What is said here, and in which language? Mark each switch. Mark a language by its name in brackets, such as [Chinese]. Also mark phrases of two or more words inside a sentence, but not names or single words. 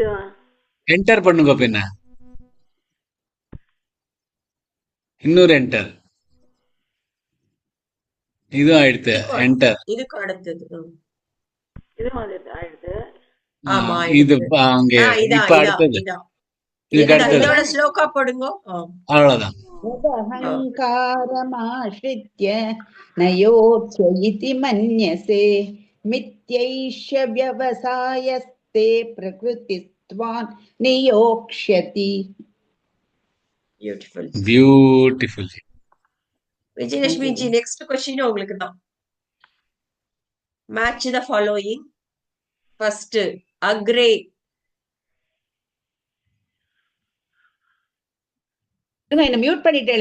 [Tamil] என்டர் பண்ணுங்க. பின்ன இன்னொரு என்டர். இது ஆயிடுத்து. என்டர். இதுக்கு அடுத்தது இது மாதிரி ஆயிடுது. ஆமா இது அங்க இப்ப அடுத்தது. இதுக்கு அடுத்தது இதோட ஸ்லோகா போடுங்க. அவ்வளவுதான். [Sanskrit] यदहङ्कारमाश्रित्य न योत्स्य इति मन्यसे मिथ्यैष व्यवसायस्ते प्रकृतिस्त्वान् नियोक्ष्यति. [Tamil] பியூட்டிஃபுல். பியூட்டிஃபுல். விஜயலட்சுமி ஜி, [English] next question [Tamil] உங்களுக்கு தான். [English] Match the following. First across. [Tamil] என்ன மியூட் பண்ணிட்டேல?